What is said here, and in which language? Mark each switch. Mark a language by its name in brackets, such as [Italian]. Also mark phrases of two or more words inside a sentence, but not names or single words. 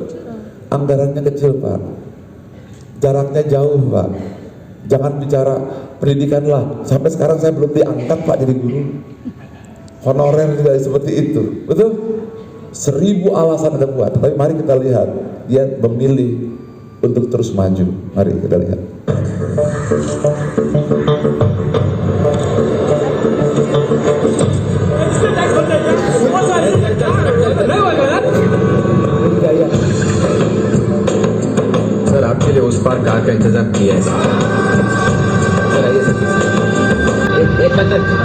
[Indonesian] Anggarannya kecil, Pak. Jaraknya jauh, Pak. Jangan bicara pendidikan lah. Sampai sekarang saya belum diangkat, Pak, jadi guru. Honorer juga seperti itu, betul? 1000 alasan ada buat. Tapi mari kita lihat, dia memilih untuk terus maju. Mari kita lihat. [Hindi] सर आपके लिए उस पार कार का इंतजाम किया है सर आइए सर एक मिनट